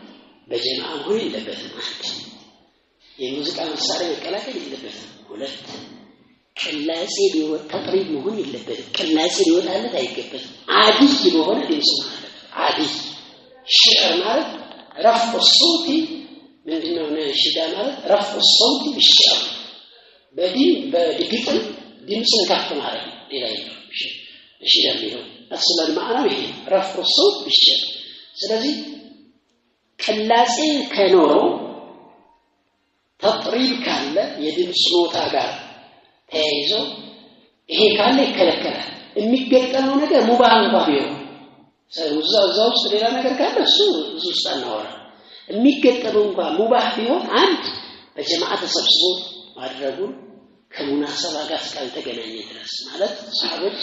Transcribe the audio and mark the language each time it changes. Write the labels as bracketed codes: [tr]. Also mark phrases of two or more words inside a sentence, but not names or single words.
[am] በጀማዓ መሆን የለበትም። አንድ የሙዚቃ መሳሪያ መቀላቀል የለበትም። ሁለት ቅላጼ ቢወጣ ተጥሪብ መሆን የለበትም። ቅላጼ ሊወጣለት አይገባም። አዲስ በሆነ ድምጽ ማለት አዲስ ሽዕር ማለት [ar] رفع الصوت [am] ምንድነው? ነሺዳ ማለት [ar] رفع الصوت بالشعر [am] በግጥም ድምጽን ከፍ ማለት ነው። ሌላ የለም። ነሺዳ የሚለው አስለን ማዕናው ይሄ [ar] رفع الصوت بالشعر። [am] ስለዚህ ቅላጼ ከኖረው ተጥሪብ ካለ የድምጽ ኖታ ጋር ተያይዞ ይሄ ካለ ይከለከላል። የሚገጠመው ነገር ሙባህ እንኳን ቢሆን እዛ ውስጥ ሌላ ነገር ካለ እሱ ውስጥ አናወራ። የሚገጠመው እንኳን ሙባህ ቢሆን አንድ በጀማዓ ተሰብስቦ ማድረጉ ከሙናሰባ ጋር እስካልተገናኘ ድረስ ማለት ሰሃቦች